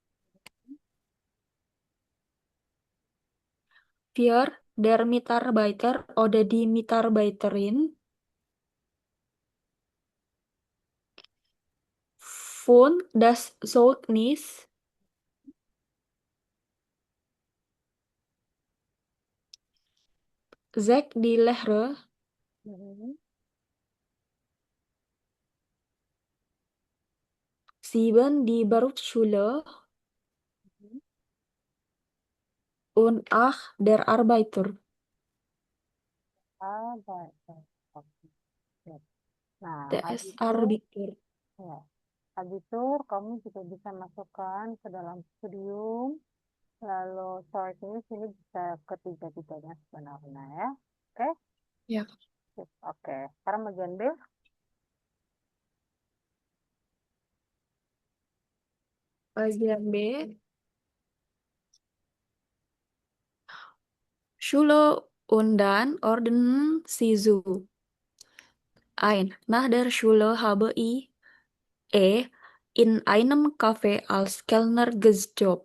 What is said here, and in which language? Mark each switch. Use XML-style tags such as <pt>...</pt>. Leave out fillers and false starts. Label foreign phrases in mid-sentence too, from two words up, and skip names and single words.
<de>vier der Mitarbeiter oder die Mitarbeiterin, fünf das Zeugnis, sechs die Lehre, Mhm. sieben die Berufsschule Mhm. und acht der Arbeiter,</de> <id>Ah, baik, baik. Oke. Sip. Nah,</id> <de>des</de> <id>habis itu,</id> <de>Arbeiter.</de> <id>ya, habis itu kamu juga bisa masukkan ke dalam studium. Lalu short ini sini bisa ketiga-tiganya sebenarnya ya. Oke? Ya, Sip. Oke. Sekarang bagian B. bagian B,</id> <de>Schule und dann ordnen Sie so ein. Nach der Schule habe ich in einem Café als Kellner gejobbt.</de>